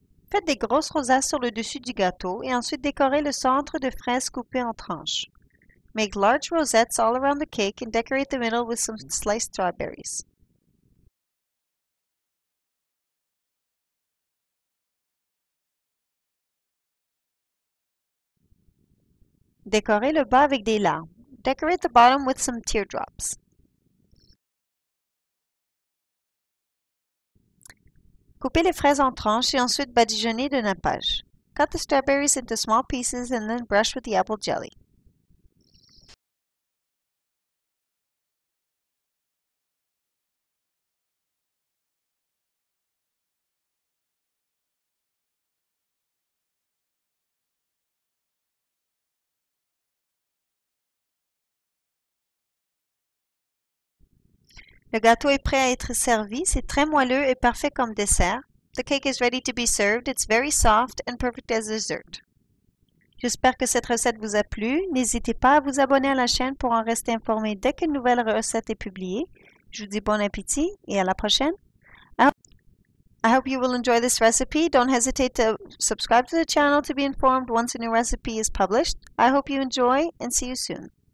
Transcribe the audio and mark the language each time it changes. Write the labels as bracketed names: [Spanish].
[French] Faites des grosses rosaces sur le dessus du gâteau et ensuite décorez le centre de fraises coupées en tranches. [English] Make large rosettes all around the cake and decorate the middle with some sliced strawberries. [French] Décorez le bas avec des larmes. [English] Decorate the bottom with some teardrops. [French] Coupez les fraises en tranches et ensuite badigeonnez de nappage. [English] Cut the strawberries into small pieces and then brush with the apple jelly. [French] Le gâteau est prêt à être servi. C'est très moelleux et parfait comme dessert. [English] The cake is ready to be served. It's very soft and perfect as dessert. [French] J'espère que cette recette vous a plu. N'hésitez pas à vous abonner à la chaîne pour en rester informé dès qu'une nouvelle recette est publiée. Je vous dis bon appétit et à la prochaine. [English] I hope you will enjoy this recipe. Don't hesitate to subscribe to the channel to be informed once a new recipe is published. I hope you enjoy and see you soon.